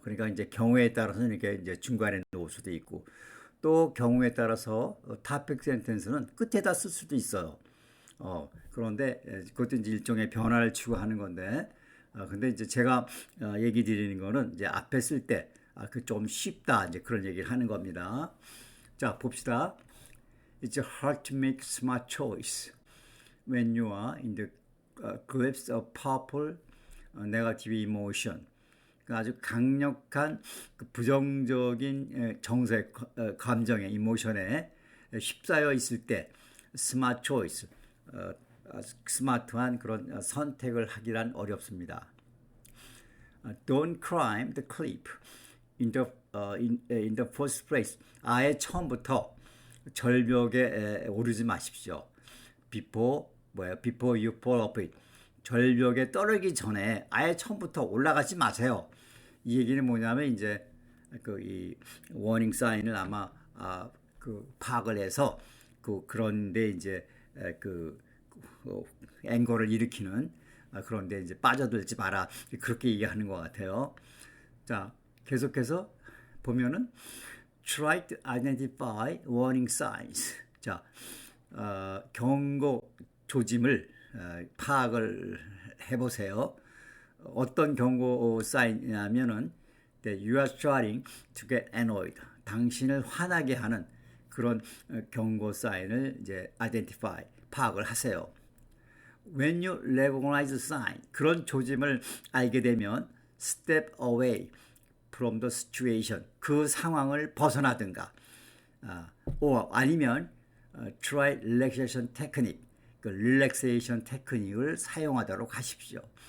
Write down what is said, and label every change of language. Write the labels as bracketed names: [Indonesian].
[Korean] 그러니까 이제 경우에 따라서는 이렇게 이제 중간에 놓을 수도 있고 또 경우에 따라서 topic sentence는 끝에다 쓸 수도 있어요. 그런데 그것도 이제 일종의 변화를 추구하는 건데, 근데 이제 제가 얘기 드리는 거는 이제 앞에 쓸 때 그 좀 쉽다 이제 그런 얘기를 하는 겁니다. 자, 봅시다. [English] It's hard to make smart choice when you are in the grips of powerful negative emotion. [Korean] 아주 강력한 그 부정적인 정세, 감정의 이모션에 휩싸여 있을 때 스마트 초이스, 스마트한 그런 선택을 하기란 어렵습니다. [English] Don't climb the cliff in the first place. [Korean] 아예 처음부터 절벽에 오르지 마십시오. [English] Before [Korean] 뭐예요? [English] Before you fall off it. [Korean] 절벽에 떨어지기 전에 아예 처음부터 올라가지 마세요. 이 얘기는 뭐냐면 이제 그 이 워닝 사인을 아마 그 파악을 해서 그런데 이제 그 앵거를 일으키는 그런데 이제 빠져들지 마라 그렇게 얘기하는 것 같아요. 자, 계속해서 보면은 [English] try to identify warning signs. [Korean] 자, 경고 조짐을 파악을 해보세요. 어떤 경고 사인이냐면은 [English] that you are starting to get annoyed. [Korean] 당신을 화나게 하는 그런 경고 사인을 이제 [English] identify, [Korean] 파악을 하세요. [English] When you recognize a sign, [Korean] 그런 조짐을 알게 되면 [English] step away from the situation, [Korean] 그 상황을 벗어나든가, 아니면 [English] try relaxation technique, 그 relaxation [Korean] 테크닉을 사용하도록 하십시오.